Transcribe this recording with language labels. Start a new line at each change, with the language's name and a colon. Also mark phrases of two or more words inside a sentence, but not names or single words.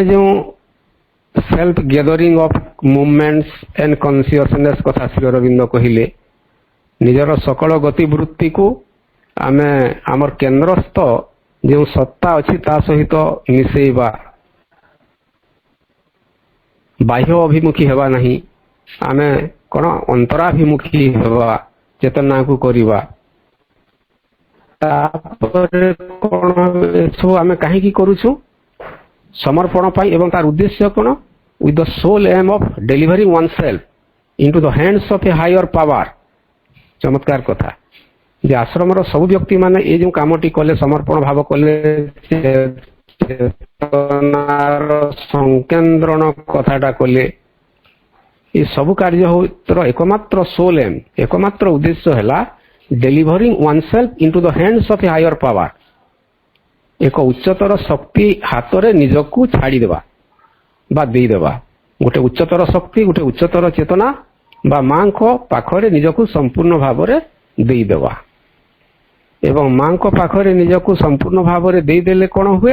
Odia: ଯେଉଁ
English: self gathering of movements and consciousness
Odia: କଥା ଶ୍ରୀ ଅରବିନ୍ଦ କହିଲେ, ନିଜର ସକଳ ଗତିବୃତ୍ତିକୁ ଆମେ ଆମର କେନ୍ଦ୍ରସ୍ଥ ଯେଉଁ ସତ୍ତା ଅଛି ତା ସହିତ ମିଶେଇବା, ବାହ୍ୟ ଅଭିମୁଖୀ ହେବା ନାହିଁ, ଆମେ କ'ଣ ଅନ୍ତରାଭିମୁଖୀ ହେବା, ଚେତନାକୁ କରିବା। ତାପରେ କ'ଣ ଏସବୁ ଆମେ କାହିଁକି କରୁଛୁ? ସମର୍ପଣ ପାଇଁ। ଏବଂ ତାର ଉଦ୍ଦେଶ୍ୟ କ'ଣ?
English: with the sole aim of delivering oneself into the hands of a higher power।
Odia: ଚମତ୍କାର କଥା ଯେ ଆଶ୍ରମର ସବୁ ବ୍ୟକ୍ତି ମାନେ ଏ ଯେଉଁ କାମଟି କଲେ, ସମର୍ପଣ ଭାବ କଲେ, ଚେତନାର ସଂକେନ୍ଦ୍ରଣ କଥାଟା କଲେ, ଏ ସବୁ କାର୍ଯ୍ୟର ଏକମାତ୍ର
English: sole aim,
Odia: ଏକମାତ୍ର ଉଦ୍ଦେଶ୍ୟ ହେଲା
English: delivering oneself into the hands of a higher power.
Odia: ଏକ ଉଚ୍ଚତର ଶକ୍ତି ହାତରେ ନିଜକୁ ଛାଡ଼ିଦେବା ବା ଦେଇଦେବା। ଗୋଟେ ଉଚ୍ଚତର ଶକ୍ତି, ଗୋଟେ ଉଚ୍ଚତର ଚେତନା ବା ମାଙ୍କ ପାଖରେ ନିଜକୁ ସମ୍ପୂର୍ଣ୍ଣ ଭାବରେ ଦେଇଦେବା। ଏବଂ ମାଙ୍କ ପାଖରେ ନିଜକୁ ସମ୍ପୂର୍ଣ୍ଣ ଭାବରେ ଦେଇଦେଲେ କ'ଣ ହୁଏ?